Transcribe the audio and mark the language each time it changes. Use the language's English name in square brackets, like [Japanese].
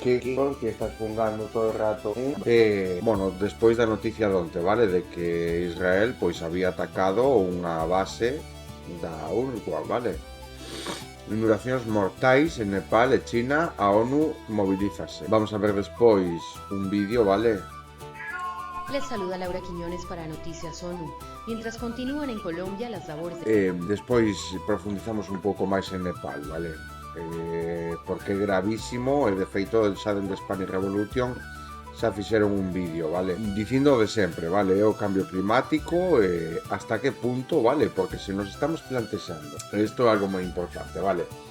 [Galician] Que estás fungando todo o rato? Bueno, despois da noticia de onte, vale, de que Israel pois había atacado unha base da UNRWA, vale? Inundacións mortais en Nepal e China, a ONU movilízase. Vamos a ver despois un vídeo, vale? [Spanish] Les saluda Laura Quiñones para Noticias ONU. Mientras continúan en Colombia las labores [Galician] Despois profundizamos un pouco máis en Nepal, vale? Porque é gravísimo e de feito xa dende Spanish Revolution xa fixeron un vídeo, vale? Dicindo de sempre, vale? É o cambio climático hasta que punto, vale? Porque se nos estamos plantexando, isto é algo moi importante, vale?